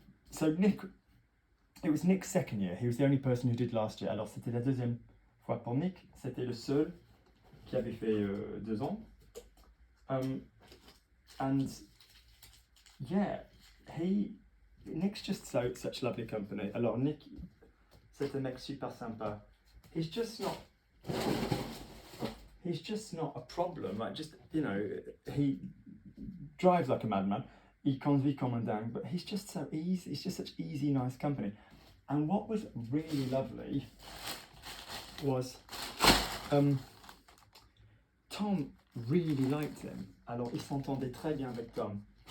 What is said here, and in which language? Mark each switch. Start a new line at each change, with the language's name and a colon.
English: So Nick, it was Nick's second year. He was the only person who did last year.
French: Alors c'était la deuxième fois pour Nick. C'était le seul qui avait fait 2 ans.
English: And yeah, Nick's just such lovely company.
French: Alors Nick, c'est un mec super sympa.
English: He's just not a problem. Like, just, you know, he drives like a madman.
French: Il conduit comme un dingue,
English: but he's just so easy. He's just such easy, nice company. And what was really lovely was Tom really liked him.
French: Alors, il s'entendait très bien avec Tom.